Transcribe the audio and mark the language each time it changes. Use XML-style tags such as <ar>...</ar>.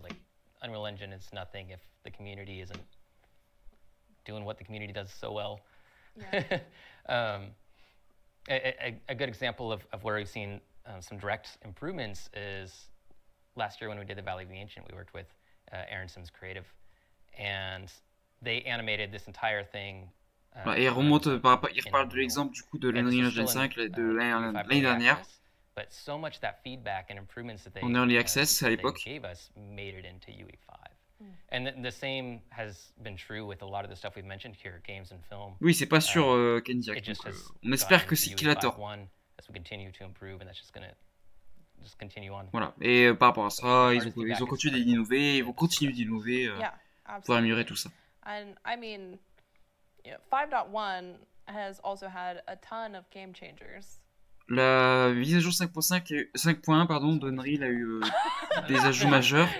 <en>Like Unreal Engine is nothing if the community isn't doing what the community does so well. Yeah. A good example of where we've seen some direct improvements is last year when we did the Valley of the Ancient. We worked with Aaron Sims Creative, and they animated this entire thing.</en> <fr>Et il reparle de l'exemple du coup de l'Unreal Engine 5 de l'année dernière.</fr> <en>But so much that feedback and improvements that they</en> <fr>en early access à l'époque</fr> <en>gave us made it into UE5. And the same has been true with a lot of the stuff we've mentioned here, games and film.</en> <fr>Oui, c'est pas sûr Kendiak. On espère que c'est qu'il a tort.</fr> <en>As we continue to improve, and that's just gonna just continue on.</en> <fr>Voilà. Et par rapport à ça, ils ont continué d'innover, ils vont continuer d'innover pour améliorer tout ça.</fr> <en>And I mean, you know, 5.1 has also had a ton of game changers.</en> <fr>La mise à jour 5.1 pardon, d'Unreal a eu des ajouts majeurs.</fr>